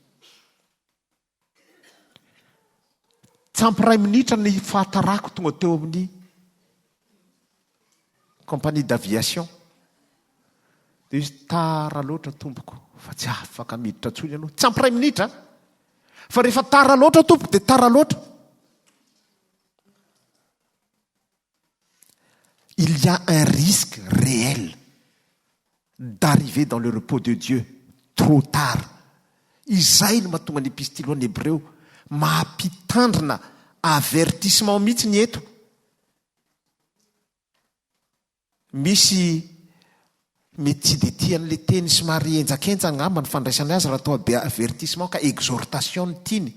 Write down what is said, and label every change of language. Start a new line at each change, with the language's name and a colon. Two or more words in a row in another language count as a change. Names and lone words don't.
Malagasy: Tsampy 2 minitra ny fahatarako tonga teo amin'ny
French: compagnie d'aviation.
Malagasy: Dia izy tara loatra tompoko, fa tsy afaka miditra ntsony ianao. Tsampy 2 minitra, fa rehefa tara loatra tompoko dia tara loatra.
French: Il y a un risque réel d'arriver dans le repos de Dieu trop tard.
Malagasy: Izay no mahatonga ny epistilo an'ny Hébreux mampitandrina avertissement mihitsy ny eto. Misy mety tsy dia tian'le teny somary enjakenja angamba ny fandraisany azy raha atao be avertissement ka exhortation ny tiany.